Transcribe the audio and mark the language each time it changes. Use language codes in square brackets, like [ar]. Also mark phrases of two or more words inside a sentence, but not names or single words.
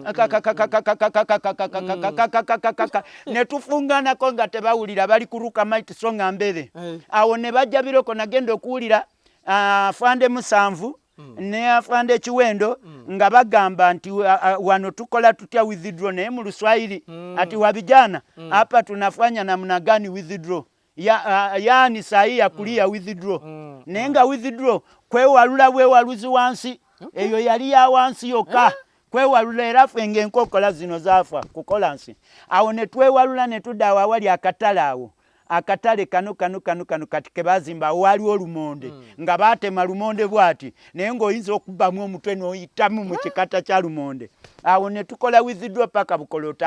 [lg] ne tufunganako nga tebawulira bali kuruka Mighty Songa Mbere awo ne bajja biroko nagenda okuwulira afande Musanvu ne afande Kiwendo nga bagamba nti wano tukola tutya withdraw naye mu Luswahili ati [sw] wabijana hapa tunafanya namna gani withdraw yaani sahi ya kulia [lg] withdraw nenga withdraw kwewalula bwewaluzi wansi eyo yali ya wansi yokka kwewalula era ffe ng'enkokola zino zaafa kukola nsi awo ne twewalula ne tudda awo awali akatale awo akatale kano kati ke baazimba awo waliwo lumonde nga baatema lumonde bw'ati naye ng'oyinza okubbamu omutwe n'oyitamu mu kikata kya lumonde awo ne tukola withdraw paka Bukolota